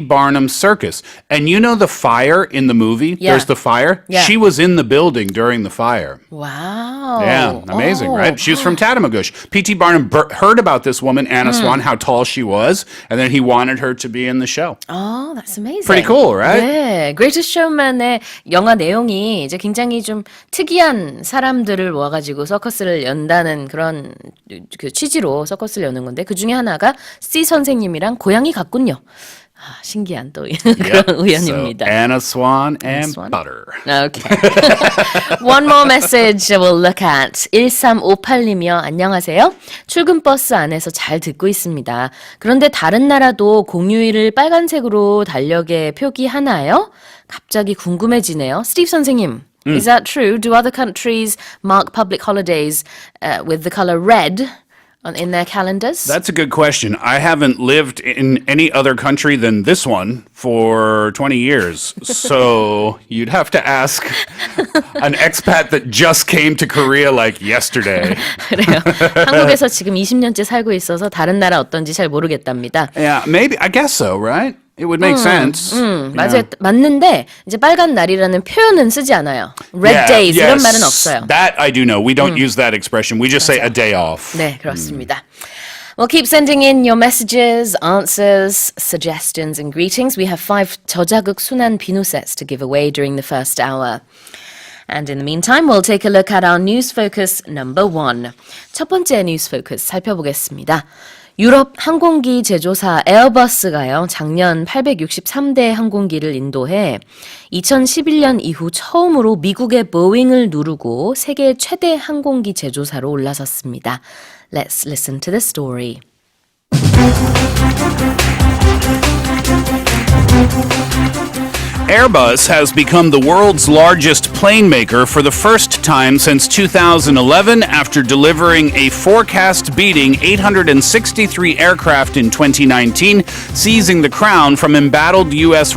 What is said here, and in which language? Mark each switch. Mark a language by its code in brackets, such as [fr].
[en] Barnum's circus. And you know the fire in the movie? Yeah. There's the fire? Yeah. She was in the building during the fire. Wow. Yeah, amazing, right? She was from Tatamagouche. P.T. Barnum heard about this woman, Anna Swan, how tall she was, and then he wanted her to be in the show. Oh, that's amazing. Pretty cool, right? [ko] 네, Greatest Showman의 영화 내용이 이제 굉장히 좀 특이한 사람들을 모아가지고 서커스를 연다는 그런 그 취지로 서커스를 여는 건데 그 중에 하나가 C 선생님이랑 고양이 같군요. 신기한 또 그런 우연입니다. [en] So, Anna Swan and Swan? butter. Okay. One more message we'll look at. [ko] 1358님이요. 안녕하세요. 출근 버스 안에서 잘 듣고 있습니다. 그런데 다른 나라도 공휴일을 빨간색으로 달력에 표기하나요? 갑자기 궁금해지네요. 스티브 선생님. [en] Is that true? Do other countries mark public holidays with the color red in their calendars? That's a good question. I haven't lived in any other country than this one for 20 years. So you'd have to ask an expat that just came to Korea like yesterday. [ko] 그래요. 한국에서 지금 20년째 살고 있어서 다른 나라 어떤지 잘 모르겠답니다. [en] Yeah, maybe. I guess so, right? It would make sense. [ko] 맞아요. 맞는데 이제 빨간 날이라는 표현은 쓰지 않아요. [en] Red days [ko] 이런 말은 없어요. [en] That I do know. We don't use that expression. We just say a day off. [ko] 네, 그렇습니다. [en] Well, keep sending in your messages, answers, suggestions, and greetings. We have 5 [ko] 저자극 순환 비누 [en] sets to give away during the first hour. And in the meantime, we'll take a look at our news focus number 1. [ko] 첫 번째 [en] news focus [ko] 살펴보겠습니다. 유럽 항공기 제조사 에어버스가요, 작년 863대 항공기를 인도해 2011년 이후 처음으로 미국의 보잉을 누르고 세계 최대 항공기 제조사로 올라섰습니다. [en] Let's listen to the story. Airbus has become the world's largest plane maker for the first time since 2011 after delivering a forecast-beating 863 aircraft in 2019, seizing the crown from embattled U.S.